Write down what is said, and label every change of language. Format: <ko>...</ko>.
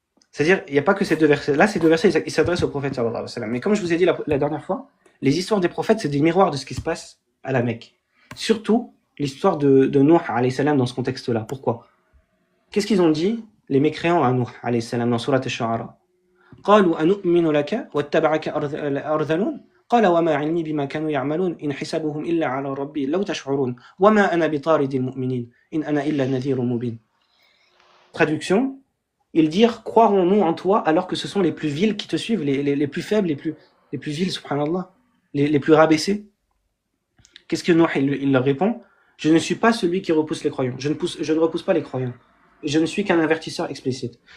<fr>C'est-à-dire, il n'y a pas que ces deux versets. Là, ces deux versets, ils s'adressent au prophète</fr> <ar>sallallahu alayhi wa sallam.</ar> <fr>Mais comme je vous ai dit la dernière fois, les histoires des prophètes, c'est des miroirs de ce qui se passe à la Mecque. Surtout l'histoire de Nuh</fr> <ar>alayhi salam</ar> <fr>dans ce contexte-là. Pourquoi? Qu'est-ce qu'ils ont dit, les mécréants à Nuh</fr> <ar>alayhi salam</ar> <fr>dans Surat Al-Shu'ara?</fr> <ar>قالوا أنؤمن لك واتبعك أرذلون قال وما علمي بما كانوا يعملون إن حسابهم إلا على ربي لو تشعرون وما أنا بطارد المؤمنين إن أنا إلا نذير مبين.</ar> <fr>Traduction, ils dirent, croirons-nous en toi alors que ce sont les plus vils qui te suivent, les plus faibles, les plus vils, subhanallah, les plus rabaissés. Qu'est-ce que Nuh, il leur répond? Je ne suis pas celui qui repousse les croyants, je ne repousse pas les croyants, je ne suis qu'un avertisseur explicite.</fr>